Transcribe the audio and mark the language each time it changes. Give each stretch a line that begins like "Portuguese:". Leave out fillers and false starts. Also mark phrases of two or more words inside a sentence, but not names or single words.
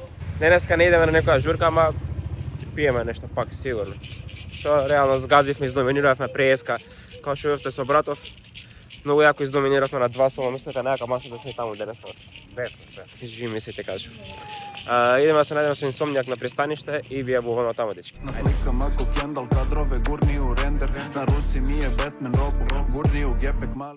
Macedonian: Денеска не идеме на некоја журка, ама ќе пиеме нешто пак сигурно. Што реално згазивме, издоминиравме преска, као што бевте со братов. Многу јако издоминиравме на 2 сола, мислете на јака маса да сме таму денеска.
Serbian: Живи ми се те кажу.
Macedonian: Идеме да се најдеме со Инсомнијак на пристаниште и вие буваме таму, дечки.
Serbian: Na slikama ko Kendall kadrove gurni u render. Na ruci mi je Batman robu, gurni u gepek mali.